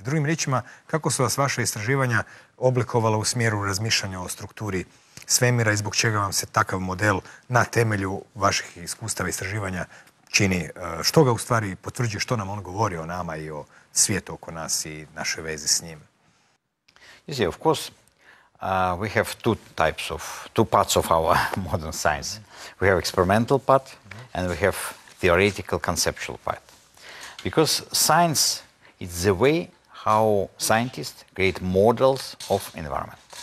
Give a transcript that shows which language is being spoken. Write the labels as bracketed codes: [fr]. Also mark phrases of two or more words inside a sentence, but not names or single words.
[hr] Drugim riječima, kako su vas vaše istraživanja oblikovala u smjeru razmišljanja o strukturi svemira i zbog čega vam se takav model na temelju vaših iskustava istraživanja čini, što ga u stvari potvrđuje, što nam on govori o nama i o svijetu oko nas i naše vezi s njim? [en] You see, of course, we have two parts of our modern science. We have experimental part and we have theoretical conceptual part. Because science is the way how scientists create models of environment.